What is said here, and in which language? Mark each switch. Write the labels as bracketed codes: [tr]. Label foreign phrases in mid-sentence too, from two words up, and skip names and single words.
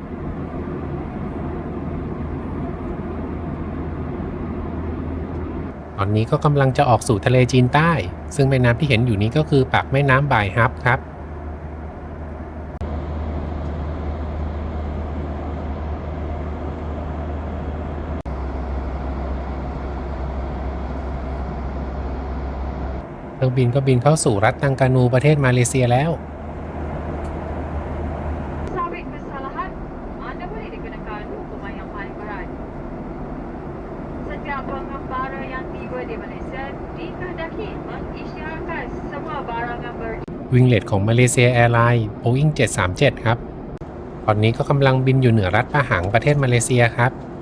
[th] ตอนนี้ก็กำลังจะออกสู่ทะเลจีนใต้ซึ่งแม่น้ำที่เห็นอยู่นี้ก็คือปากแม่น้ำบายฮับครับเครื่องบินก็บินเข้าสู่รัฐตังกานูประเทศมาเลเซียแล้ว [ms] Sabit kesalahan, anda boleh dikenakan hukuman yang paling berat. Setiap pengembara yang tiba di Malaysia dikehendaki mengisytiharkan semua barangan [th] วิงเลตของมาเลเซียแอร์ไลน์ Boeing 737 ครับตอนนี้ก็กำลังบินอยู่เหนือรัฐปะหังประเทศมาเลเซียครับ